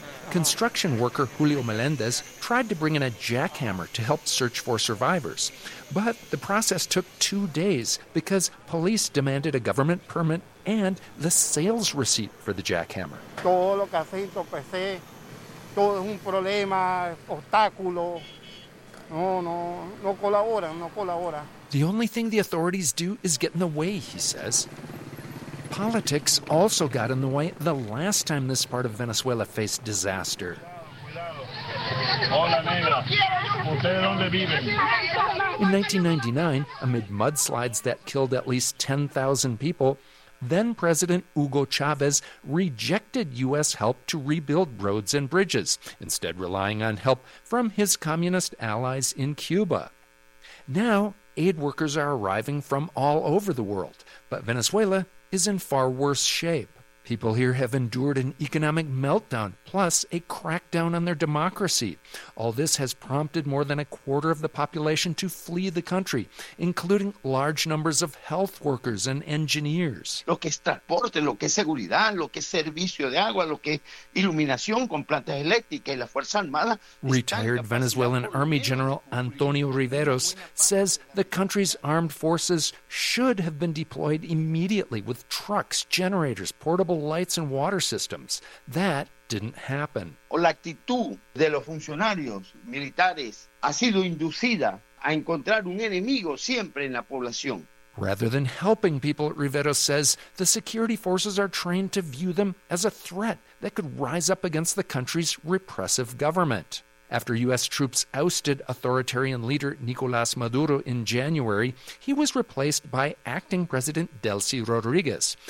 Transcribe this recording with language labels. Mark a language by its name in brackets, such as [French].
[English] Construction worker Julio Melendez tried to bring in a jackhammer to help search for survivors. But the process took 2 days because police demanded a government permit and the sales receipt for the jackhammer. [Spanish] Todo lo que hace entorpece, todo es un problema, obstáculo. No colabora. [English] The only thing the authorities do is get in the way, he says. Politics also got in the way the last time this part of Venezuela faced disaster. 1999, amid mudslides that killed at least 10,000 people, then-President Hugo Chavez rejected U.S. help to rebuild roads and bridges, instead relying on help from his communist allies in Cuba. Now, aid workers are arriving from all over the world, but Venezuela is in far worse shape. People here have endured an economic meltdown, plus a crackdown on their democracy. All this has prompted more than a quarter of the population to flee the country, including large numbers of health workers and engineers. [Spanish] Lo que es transporte, lo que es seguridad, lo que es servicio de agua, lo que es iluminación con plantas eléctricas y la fuerza armada. [English] Retired Venezuelan Army General Antonio Riveros says the country's armed forces should have been deployed immediately with trucks, generators, portable lights and water systems. That didn't happen. [Spanish] La actitud de los funcionarios militares ha sido inducida a encontrar un enemigo siempre en la población. [English] Rather than helping people, Rivero says, the security forces are trained to view them as a threat that could rise up against the country's repressive government. After U.S. troops ousted authoritarian leader Nicolas Maduro in January, he was replaced by acting President Delcy Rodriguez.